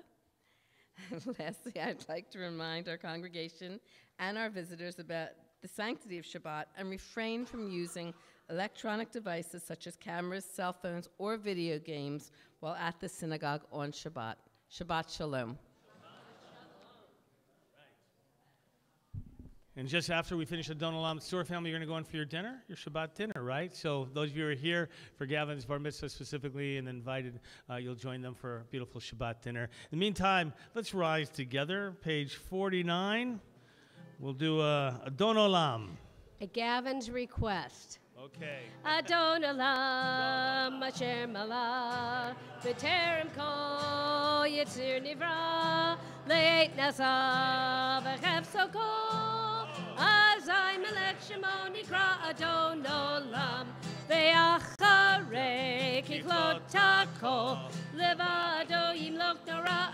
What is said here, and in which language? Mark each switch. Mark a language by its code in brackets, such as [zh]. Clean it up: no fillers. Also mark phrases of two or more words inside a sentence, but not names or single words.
[en] Lastly, I'd like to remind our congregation and our visitors about the sanctity of Shabbat and refrain from using electronic devices such as cameras, cell phones, or video games while at the synagogue on Shabbat. [he] שבת שלום. [en] And just after we finish the Don Olam Tzur family, you're going to go in for your dinner, your Shabbat dinner, right? So those of you who are here for Gavin's bar mitzvah specifically and invited, you'll join them for a beautiful Shabbat dinner. In the meantime, let's rise together. Page 49. We'll do a Don Olam. At Gavin's request. Okay. [he] אדון עולם אשר מלך בטרם כל יציר נברא לעת נעשה בחפצו כל אזי מלך שמו נקרא אדון עולם ואחרי ככלות הכל לבדו ימלוך נורא